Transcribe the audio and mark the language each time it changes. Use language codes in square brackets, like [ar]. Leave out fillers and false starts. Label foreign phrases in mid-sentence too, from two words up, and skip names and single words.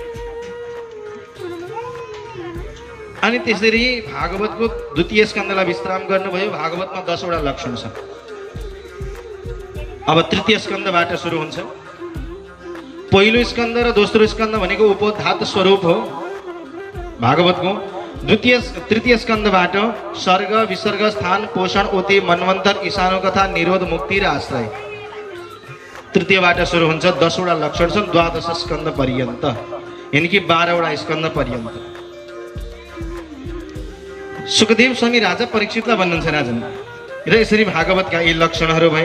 [ne] अनि त्यसरी भागवतको द्वितीय स्कन्धलाई विश्राम गर्नुभयो। भागवतमा 10 वटा लक्षण छ। अब तृतीय स्कन्धबाट सुरु हुन्छ। पहिलो स्कन्ध र दोस्रो स्कन्ध भनेको उपोद्घात स्वरूप हो भागवतको। तृतीय स्कन्धबाट सर्ग, विसर्ग, स्थान, पोषण, ओति, मनवन्तर, ईशानो कथा, निरोध, मुक्ति र आश्रय। तृतीयबाट सुरु हुन्छ। 10 वटा लक्षण छन्, 12 स्कन्ध पर्यन्त, यानी कि 12 वटा स्कन्ध पर्यन्त। सुखदेव स्वामी राजा परीक्षितलाई भन्नुहुन्छ, राजन र यसरी भागवतका यी लक्षणहरू भए।